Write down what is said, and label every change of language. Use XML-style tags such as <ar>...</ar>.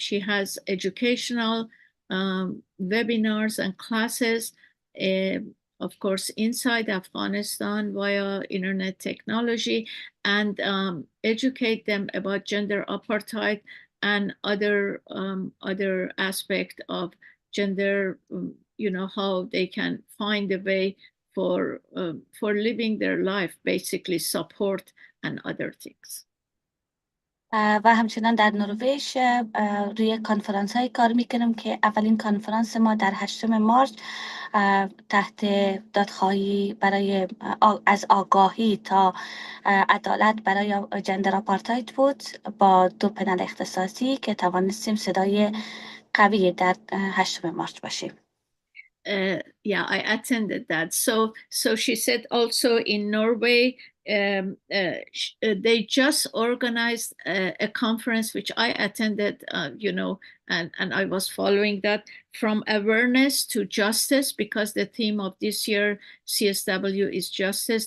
<en>has educational webinars and classes, of course, inside Afghanistan via internet technology, and educate them about gender apartheid and other aspect of gender, how they can find a way for living their life, basically support and other things.</en> <fa>و همچنان در نروژ روی کنفرانس های کار میکنم که اولین کنفرانس ما در 8 مارس تحت دادخواهی برای از آگاهی تا عدالت برای جندر آپارتاید بود با 2 پنل اختصاصی که توانستیم صدای قوی در 8 مارس باشیم.</fa> <en>Yeah, I attended that. So she said also in Norway, they just organized a conference which I attended, and I was following that, from awareness to justice, because the theme of this year CSW is justice.</en>